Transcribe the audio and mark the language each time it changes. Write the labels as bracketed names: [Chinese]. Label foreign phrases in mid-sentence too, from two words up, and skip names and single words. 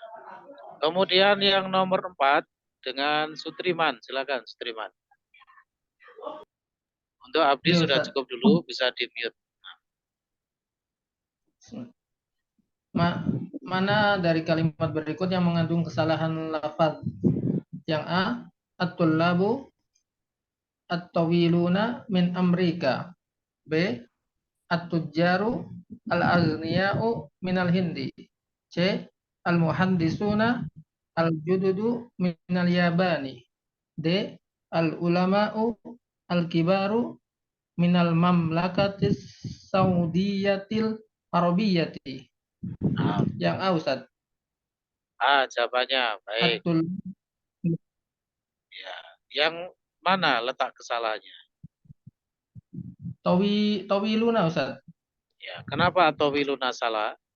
[Indonesian] Kemudian yang nomor 4 dengan Sutriman, silakan Sutriman. Untuk Abdi Ya, sudah Ustaz. cukup dulu, bisa di-mute. Mana dari kalimat berikut yang mengandung kesalahan lafaz? [Arabic] Yang A, الطلاب الطويلون من أمريكا. [Indonesian] B, [Arabic] التجار الأغنياء من الهند. C, المحدثون الجدد من اليابان. D, العلماء الكبار من المملكة السعودية العربية. [Indonesian] Yang A, Ustaz. Jawabannya baik. Ya, yang mana letak kesalahannya? Tawiluna, Ustaz. Ya, kenapa tawiluna salah?